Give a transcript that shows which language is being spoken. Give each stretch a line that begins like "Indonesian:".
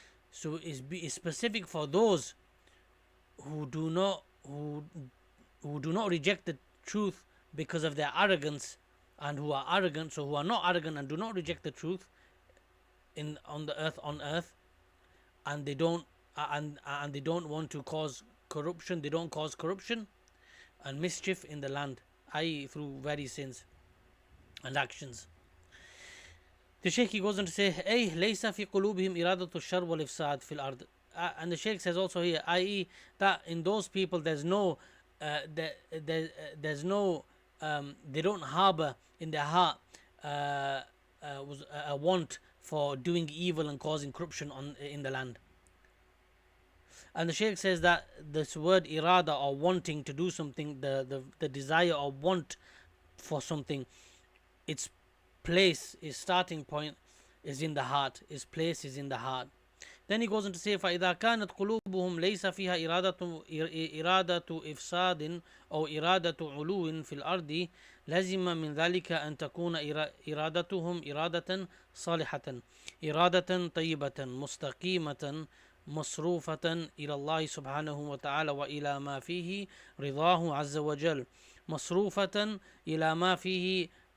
English: So it's specific for those who do not reject the truth because of their arrogance, and who are arrogant, so who are not arrogant and do not reject the truth on earth, and they don't want to cause corruption. They don't cause corruption and mischief in the land, i.e. through various sins and actions. The Shaykh goes on to say,
Arabic: أي ليس في قلوبهم إرادة الشر والإفساد في الأرض.
English: And the Shaykh says also here, i.e. that in those people there's no they don't harbor in their heart a want for doing evil and causing corruption in the land. And the Shaykh says that this word irada, or wanting to do something, the desire or want for something, its place, its starting point is in the heart. Its place is in the heart. Then he goes on to say,
Arabic: فَإِذَا كَانَتْ قُلُوبُهُمْ لَيْسَ فِيهَا إِرَادَةُ إِفْسَادٍ أو إِرَادَةُ عُلُوٍ في الأرض لزم من ذلك أن تكون إرادتهم إرادة صالحة، إرادة طيبة مستقيمة مصروفة إلى الله سبحانه وتعالى وإلى ما فيه رضاه عز وجل، مصروفة إلى ما فيه